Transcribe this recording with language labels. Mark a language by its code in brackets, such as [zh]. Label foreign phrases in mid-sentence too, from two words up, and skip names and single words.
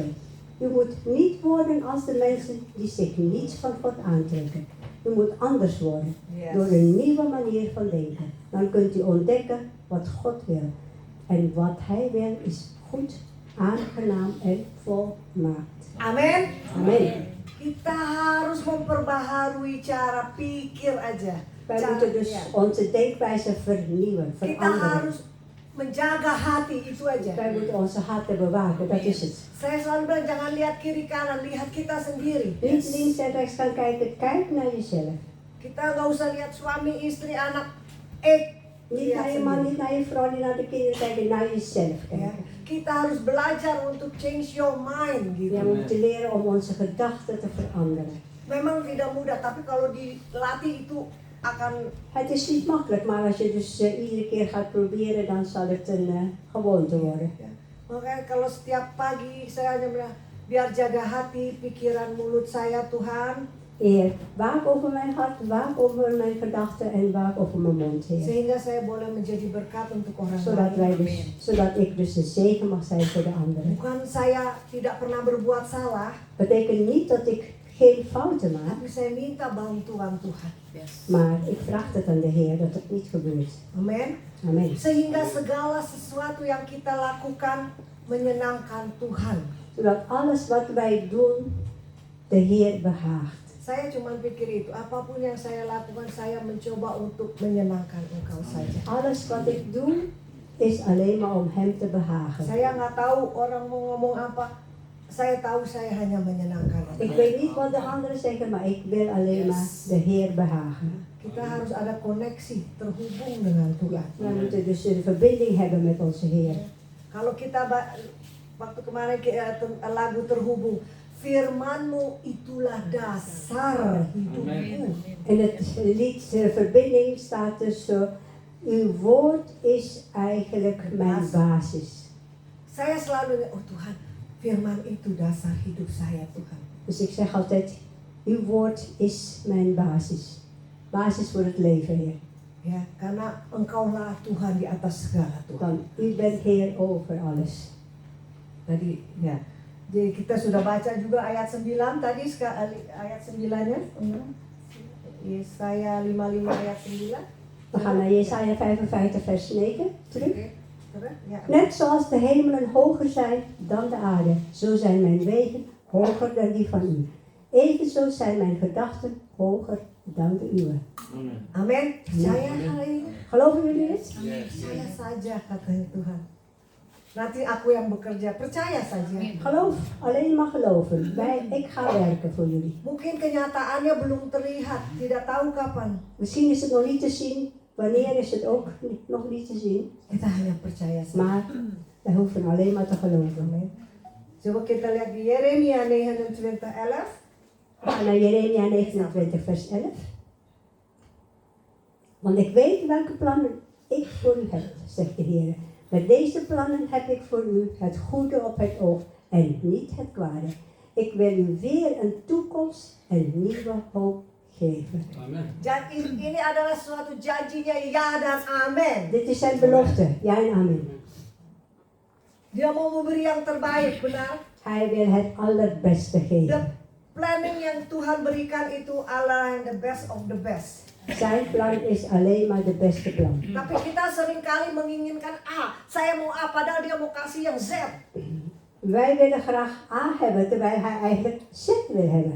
[nl] U moet niet worden als de mensen die zich niets van God aantrekken. U moet anders worden, door een nieuwe manier van denken. Dan kunt u ontdekken wat God wil. En wat hij wil is goed, aangenaam en volmaakt. [id] Amin. [nl] Amen. [id] Kita harus memperbaharui cara pikir aja. [nl] Wij moeten dus onze denkwijze vernieuwen, [id] Kita [nl] veranderen. [id] harus menjaga hati, itu aja. [nl] Wij moeten onze harten bewaken, dat is het. [id] Saya selalu bilang jangan lihat kiri kanan, lihat kita sendiri. [nl] Niet links en rechts gaan kijken, kijk naar jezelf. [id] Kita nggak usah lihat suami, istri, anak. [nl] Niet [id] lihat [nl] naar je man, [id] sendiri. [nl] niet naar je vrouw, niet naar de kinderen kijken, naar jezelf [id] Ya, [nl] kijken. [id] kita harus belajar untuk [en] change your mind [id] gitu. [nl] Ja, we moeten leren om onze gedachten te veranderen. [id] Memang tidak mudah, tapi kalau dilatih itu akan. [nl] Het is niet makkelijk, maar als je dus iedere keer gaat proberen, dan zal het een gewoonte worden. [id] Ya. Makanya kalau setiap pagi saya hanya bilang, biar jaga hati, pikiran, mulut saya Tuhan. [nl] Heer, waak over mijn hart, waak over mijn gedachten en waak over mijn mond, Heer. [id] Sehingga saya boleh menjadi berkat untuk orang [nl] Zodat ik dus een zegen mag zijn voor de anderen. [id] Bukan saya tidak pernah berbuat salah, [nl] Betekent niet dat ik geen fouten maak, [id] tapi saya minta bantuan Tuhan. [nl] maar ik vraag het aan de Heer dat het niet gebeurt. [id] Amin. [nl] Amen. [id] Sehingga segala sesuatu yang kita lakukan menyenangkan Tuhan. [nl] Zodat alles wat wij doen, de Heer behaagt. [id] Saya cuma pikir itu, apapun yang saya lakukan, saya mencoba untuk menyenangkan Engkau saja. [nl] Alles wat ik doe, is alleen maar om Hem te behagen. [id] Saya nggak tahu orang mau ngomong apa, saya tahu saya hanya menyenangkan [nl] Ik [id] Engkau. [nl] weet niet wat de anderen zeggen, maar ik wil alleen maar de Heer behagen. [id] Kita harus ada koneksi, terhubung dengan Tuhan. [nl] We moeten dus een verbinding hebben met onze Heer. [id] Kalau kita waktu kemarin lagu terhubung, firman-Mu itulah dasar hidupku. [nl] In het lied de verbinding staat dus zo, uw woord is eigenlijk mijn basis. [id] Saya selalu, oh Tuhan, firman itu dasar hidup saya Tuhan. [nl] Dus ik zeg altijd, uw woord is mijn basis. Basis voor het leven, Heer. [id] Ya, karena Engkaulah Tuhan di atas segala Tuhan. [nl] Want u bent Heer over alles. [id] Tadi, ya. Jadi kita sudah baca juga ayat 9 tadi, ayat 9-nya. Yesaya 55 ayat 9. [nl] We gaan naar Jesaja 55 vers 9 terug. [id] Oke, terus, ya. [nl] Net zoals de hemelen hoger zijn dan de aarde, zo zijn mijn wegen hoger dan die van u. Evenzo zijn mijn gedachten hoger dan de uwe. [id] Amin. Percaya hal ini? [nl] Geloven jullie het? [id] Percaya saja katanya Tuhan. Nanti aku yang bekerja, percaya saja. [nl] Geloof, alleen maar geloven. Ik ga werken voor jullie. [id] Mungkin kenyataannya belum terlihat, tidak tahu kapan. [nl] Misschien is het nog niet te zien, wanneer is het ook nog niet te zien. [id] Kita hanya percaya saja. [nl] Maar wij hoeven alleen maar te geloven. [id] Amin. Coba kita lihat di Yeremia 29:11. [nl] We gaan naar Jeremia 29 vers 11. Want ik weet welke plannen ik voor u heb, zegt de Heer. Met deze plannen heb ik voor u het goede op het oog en niet het kwade. Ik wil u weer een toekomst en nieuwe hoop geven. Amen. [id] Ini adalah suatu janjinya ya dan amin. [nl] Dit is zijn belofte, ja en amen. [id] Dia mau memberi yang terbaik, benar? [nl] Hij wil het allerbeste [id] The [nl] geven. [id] planning yang Tuhan berikan itu adalah yang [en] the best of the best. [nl] Zijn plan is alleen maar de beste plan. [id] Tapi kita seringkali menginginkan A, saya mau A, padahal dia mau kasih yang Z. [nl] Wij willen graag A hebben, terwijl hij eigenlijk Z wil hebben.